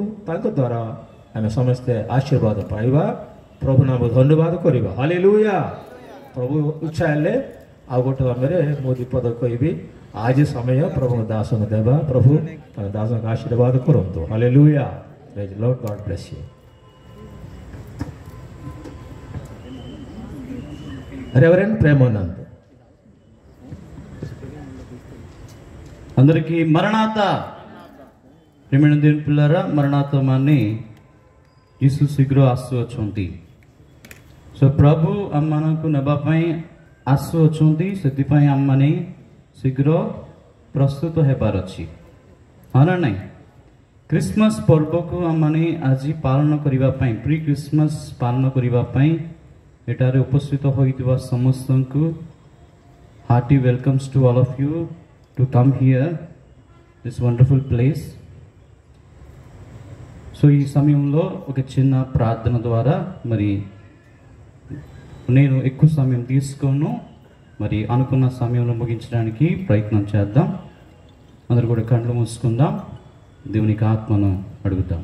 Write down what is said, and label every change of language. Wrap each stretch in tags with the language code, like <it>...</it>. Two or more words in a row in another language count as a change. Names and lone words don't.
<or>ତାଙ୍କ ଦ୍ୱାରା ଆମେ ସମସ୍ତେ ଆଶୀର୍ବାଦ ପାଇବା, ପ୍ରଭୁ ନାମ ଧନ୍ୟବାଦ କରିବା। ହାଲେଲୁୟା। ପ୍ରଭୁ ଇଚ୍ଛା ହେଲେ ଆଉ ଗୋଟେ ସମୟରେ ମୁଁ ବିପଦ କହିବି। ଆଜି ସମୟ ପ୍ରଭୁଙ୍କ ଦାସଙ୍କୁ ଦେବା। ପ୍ରଭୁ ତାଙ୍କ ଦାସଙ୍କୁ ଆଶୀର୍ବାଦ କରନ୍ତୁ। ହାଲେଲୁୟା।</or> <en>Praise the Lord. God bless you. రెవరెండ్ ప్రేమానంద్.</en> <te>అందరికీ మరణాత.</te> <or>ପ୍ରେମୀଣ</or> <te>దేవుని పిల్లరా, మరణాత</te> <or>ମାନେ ଯୀଶୁ ଶୀଘ୍ର ଆସୁଅଛନ୍ତି। ସୋ ପ୍ରଭୁ ଆମମାନଙ୍କୁ ନେବା ପାଇଁ ଆସୁଅଛନ୍ତି। ସେଥିପାଇଁ ଆମମାନେ ଶୀଘ୍ର ପ୍ରସ୍ତୁତ ହେବାର ଅଛି, ହଁ ନା ନାହିଁ? ଖ୍ରୀଷ୍ଟମାସ ପର୍ବକୁ ଆମମାନେ ଆଜି ପାଳନ କରିବା ପାଇଁ, ପ୍ରି ଖ୍ରୀଷ୍ଟମାସ ପାଳନ କରିବା ପାଇଁ ଏଠାରେ ଉପସ୍ଥିତ ହୋଇଥିବା ସମସ୍ତଙ୍କୁ</or> <en>hearty welcomes to all of you to come here, this wonderful place.</en> <te>సో ఈ సమయంలో ఒక చిన్న ప్రార్థన ద్వారా మరి నేను ఎక్కువ సమయం తీసుకోను, మరి అనుకున్న సమయంలో ముగించడానికి ప్రయత్నం చేద్దాం. అందరూ కూడా కళ్ళు మూసుకుందాం, దేవునికి ఆత్మను అడుగుతాం.</te>